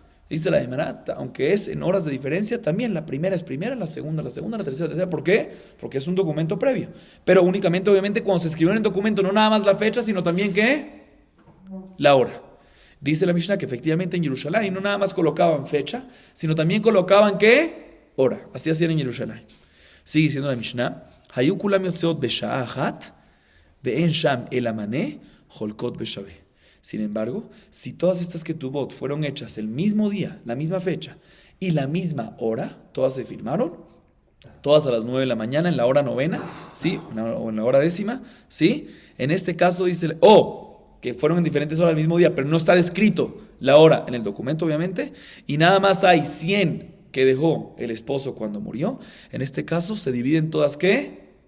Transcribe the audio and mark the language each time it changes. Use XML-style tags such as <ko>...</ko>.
<es>Dice la Gemara, aunque es en horas de diferencia, también la primera es primera, la segunda, la tercera. ¿Por qué? Porque es un documento previo. Pero únicamente, obviamente, cuando se escribió en el documento, no nada más la fecha, sino también, ¿qué? La hora. Dice la Mishnah que efectivamente en Jerusalén no nada más colocaban fecha, sino también colocaban, ¿qué? Hora. Así hacían en Jerusalén. Sigue diciendo la Mishnah,</es> <he>היו כולם יוצאות בשעה אחת, ואין שם אלא מנה, חולקות בשווה.</he> <es>Sin embargo, si todas estas ketubot fueron hechas el mismo día, la misma fecha y la misma hora, todas se firmaron, todas a las 9 de la mañana, en la hora novena, ¿sí? O en la hora 10ª, ¿sí? En este caso dice, que fueron en diferentes horas al mismo día, pero no está descrito la hora en el documento, obviamente, y nada más hay 100 que dejó el esposo cuando murió, en este caso se dividen todas, ¿qué?</es>